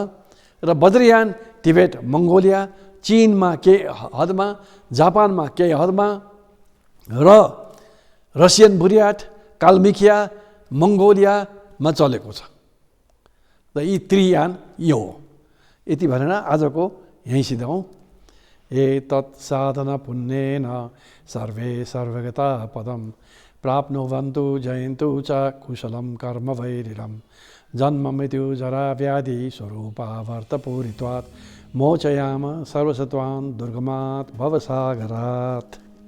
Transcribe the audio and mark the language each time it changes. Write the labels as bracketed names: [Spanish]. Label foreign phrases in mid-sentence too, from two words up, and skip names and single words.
[Nepali] र वज्रयान तिब्बत, मङ्गोलिया, चीनमा केही हदमा, जापानमा केही हदमा र रसियन बुर्याट, काल्मिकिया, मङ्गोलियामा चलेको छ। र यी त्रियान यो हो। यति भनेर आजको यहीँ सिधाउँ। [Sanskrit] एतत् साधना पुण्येन सर्वे सर्वगता पदम प्राप्नुवन्तु जयन्तु च कुशलं कर्म वैरिणं जन्म मृत्यु जरा व्याधि स्वरूपावर्तपूरित्वात् मोचयाम सर्वसत्वान् दुर्गमात् भवसागरात्।